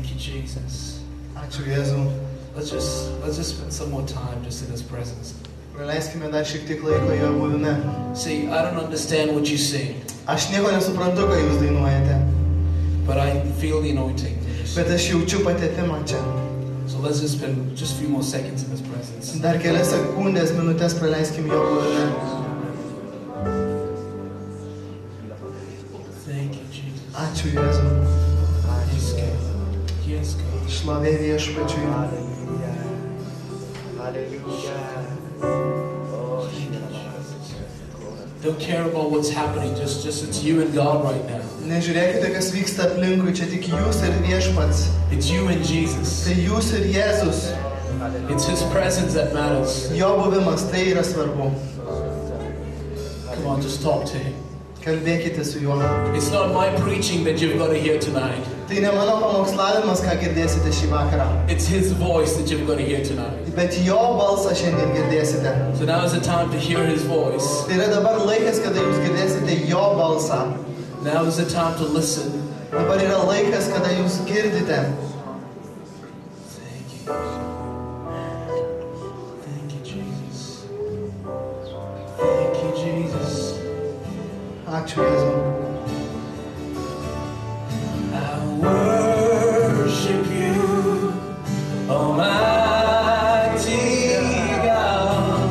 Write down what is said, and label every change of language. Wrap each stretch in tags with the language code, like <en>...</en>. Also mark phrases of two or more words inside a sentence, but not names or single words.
<en>Jesus.</en> <lt>Ačiū Jėzau.</lt> <en>Let's just spend some more time just in His presence.</en> <lt>Praleiskime dar šiek tiek laiko jo buvime.</lt> <en>See, I don't understand what you sing,</en> <lt>Aš nieko nesuprantu, ką jūs dainuojate,</lt> <en>but I feel the anointing.</en> <lt>bet aš jaučiu patepimą čia.</lt> <en>So let's just spend just a few more seconds in His presence.</en> <lt>Dar kelias sekundės, minutės praleiskime jo buvime.</lt> <en>Thank you, Jesus.</en> <lt>Ačiū Jėzau.</lt> <en>Yes, God. Yes, God.</en> <lt>Šlovė Viešpačiui.</lt> <en>Don't care about what's happening. Just it's you and God right now.</en> <lt>Nežiūrėkite, kas vyksta aplinkui, čia tik jūs ir Viešpats.</lt> <en>It's you and Jesus.</en> <lt>Tai jūs ir Jėzus.</lt> <en>It's His presence that matters.</en> <lt>Jo buvimas, tai yra svarbu.</lt> <en>Come on, just talk to Him.</en> <lt>Kalbėkite su juo.</lt> <en>It's not my preaching that you've got to hear tonight.</en> <lt>Tai ne mano pamokslavimas, ką girdėsite šį vakarą,</lt> <en>It's His voice that you've got to hear tonight.</en> <lt>bet jo balsą šiandien girdėsite.</lt> <en>So now is the time to hear His voice.</en> <lt>Tai yra dabar laikas, kada jūs girdėsite jo balsą.</lt> <en>Now is the time to listen.</en> <lt>Dabar yra laikas, kada jūs girdite.</lt> <en>Thank you. Thank you, Jesus. Thank you, Jesus.</en> <lt>Ačiū Jėzau.</lt> <en>I worship you, Almighty God.</en>